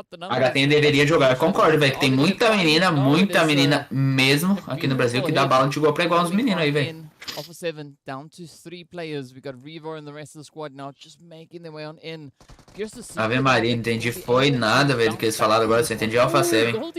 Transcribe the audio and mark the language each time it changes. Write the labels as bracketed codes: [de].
[pt] A gatinha deveria jogar. Eu concordo, velho. Que tem muita menina mesmo aqui no Brasil que dá bala de igual pra igual uns meninos aí, velho. [en] Alpha 7 down to 3 players. We got Revo and the rest of the squad now just making their way on in. [pt] Ave Maria, não entendi foi nada, velho, do que eles falaram agora. Só entendi Alpha 7.